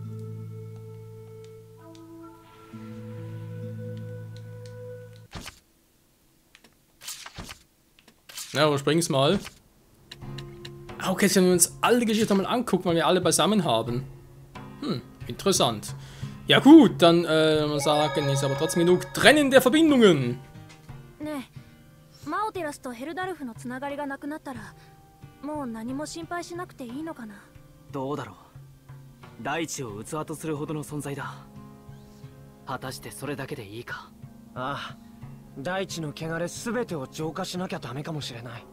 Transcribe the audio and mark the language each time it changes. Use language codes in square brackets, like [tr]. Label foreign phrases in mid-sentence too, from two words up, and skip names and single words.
[de] Na, überspring's mal. Okay, jetzt können wir uns alle Geschichten mal angucken, weil wir alle beisammen haben. Interessant. Ja gut, dann mal sagen, ist aber trotzdem genug Trennen der Verbindungen. [ja] Ne, Maoteras とヘルダルフのつながりがなくなったら、もう何も心配しなくていいのかな。どうだろう。大地を器とするほどの存在だ。果たしてそれだけでいいか。ああ、大地の汚れすべてを浄化しなきゃダメかもしれない。